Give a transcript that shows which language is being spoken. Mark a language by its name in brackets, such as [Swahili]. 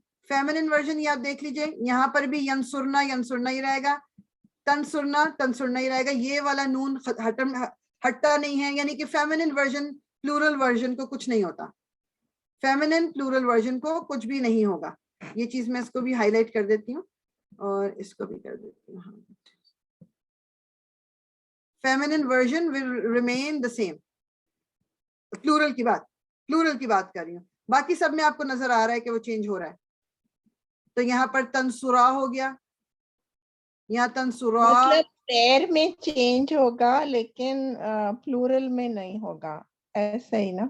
[Urdu] Feminine version یہ آپ دیکھ لیجئے، یہاں پر بھی ینصرنا، ینصرنا ہی رہے گا، تنصرنا، تنصرنا ہی رہے گا. یہ والا نون ہٹتا نہیں ہے، یعنی کہ فیمنن ورژن پلورل ورژن کو کچھ نہیں ہوتا. فیمنن پلورل ورژن کو کچھ بھی نہیں ہوگا. یہ چیز میں اس کو بھی ہائی لائٹ کر دیتی ہوں اور اس کو بھی کر دیتی ہوں. [English] Feminine version will remain the same. [Urdu] Plural کی بات کر رہی ہوں، باقی سب میں آپ کو نظر آ رہا ہے کہ وہ چینج ہو رہا ہے. تو یہاں پر تنصرا ہو گیا، یہاں تنصرا، مطلب پیر میں چینج ہوگا لیکن پلورل میں نہیں ہوگا، ایسا ہی نا؟